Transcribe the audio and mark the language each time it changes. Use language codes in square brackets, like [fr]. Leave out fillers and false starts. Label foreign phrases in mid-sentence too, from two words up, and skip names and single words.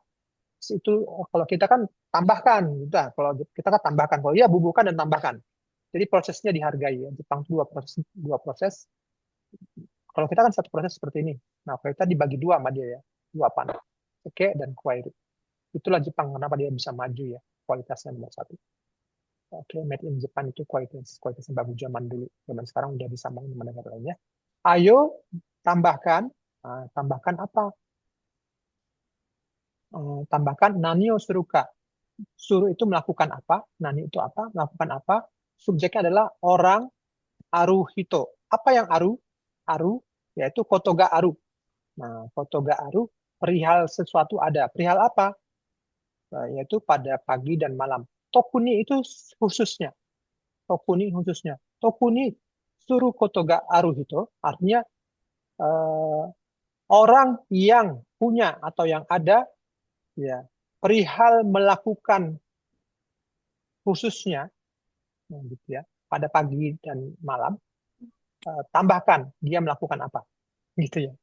[id] Itu kalau kita kan tambahkan, gitu. Kalau kita kan tambahkan, kalau ya bubuhkan dan tambahkan. Jadi prosesnya dihargai ya. Jepang itu dua proses. Kalau kita kan satu proses seperti ini. Nah, kalau kita dibagi dua sama dia ya, dua pan, seke dan kuwairu. Itulah Jepang kenapa dia bisa maju ya, kualitasnya nomor satu. Oke, [en] made in Japan [id] itu kualitasnya bagus zaman dulu. Zaman sekarang udah bisa main sama negara lainnya. Ayo tambahkan apa? Tambahkan [ja] 何をするか. [id] Suru itu melakukan apa? Nani itu apa? Melakukan apa? Subjeknya adalah orang [ja] ある人. [id] Apa yang aru? Aru yaitu [ja] ことがある. [id] Nah, [ja] ことがある [id] perihal sesuatu ada. Perihal apa? Yaitu pada pagi dan malam. Tokuni itu khususnya. Tokuni khususnya. [ja] 特にすることがある人, [id] artinya orang yang punya atau yang ada, ya, perihal melakukan khususnya, gitu ya, pada pagi dan malam, tambahkan dia melakukan apa, gitu ya.